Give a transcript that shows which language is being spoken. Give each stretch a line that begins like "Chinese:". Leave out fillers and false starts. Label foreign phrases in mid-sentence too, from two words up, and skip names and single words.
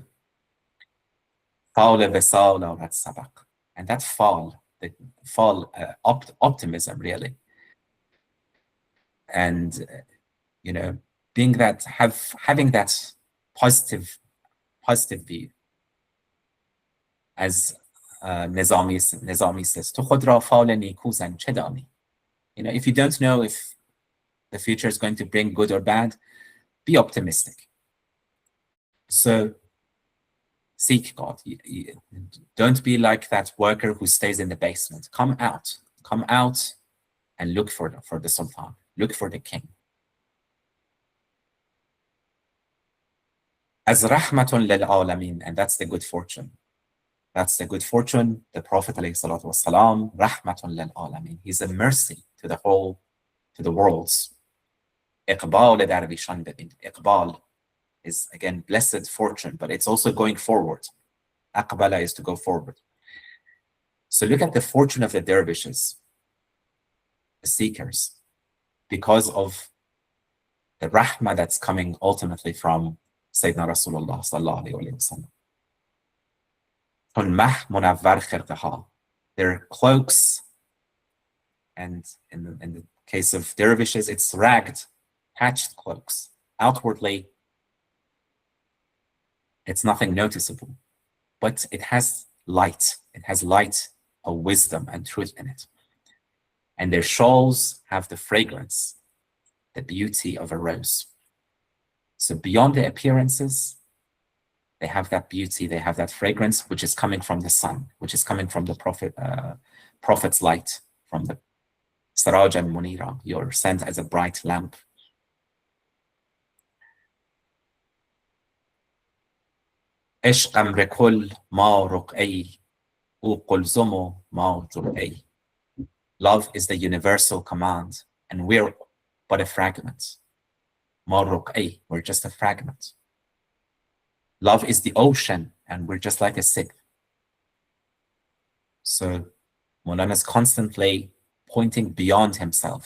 English: And that fall, optimism, really. And, being that, having that positive view. As Nizami says,
Persian: تو خود را فال نیکو زن چه دانی?
English: If you don't know if the future is going to bring good or bad, be optimistic. So seek God. Don't be like that worker who stays in the basement. Come out and look for the Sultan. Look for the king. As
Arabic: رحمة للعالمين,
English: and that's the good fortune. That's the good fortune. The Prophet ﷺ,
Arabic: رحمة للعالمين.
English: He's a mercy to the worlds.
Persian: اقبال درویشان ببین.
English: Iqbal is again blessed fortune, but it's also going forward. Aqbala is to go forward. So look at the fortune of the dervishes, the seekers, because of the rahmah that's coming ultimately from
Arabic: سيدنا رسول الله صلى الله عليه وسلم.
English: Their cloaks, and in the case of dervishes, it's ragged, patched cloaks. Outwardly, it's nothing noticeable, but it has light. It has light of wisdom and truth in it. And their shawls have the fragrance, the beauty of a rose. So beyond the appearances, they have that beauty, they have that fragrance, which is coming from the sun, which is coming from the Prophet's light, from the
Arabic: السراج المنير.
English: You're sent as a bright lamp.
Persian: عشق امر کل ما رقعی او قلزم و ما جرعی.
English: Love is the universal command, and we're but a fragment.
Persian: ما رقعی,
English: we're just a fragment. Love is the ocean, and we're just like a sip. So Maulana is constantly pointing beyond himself.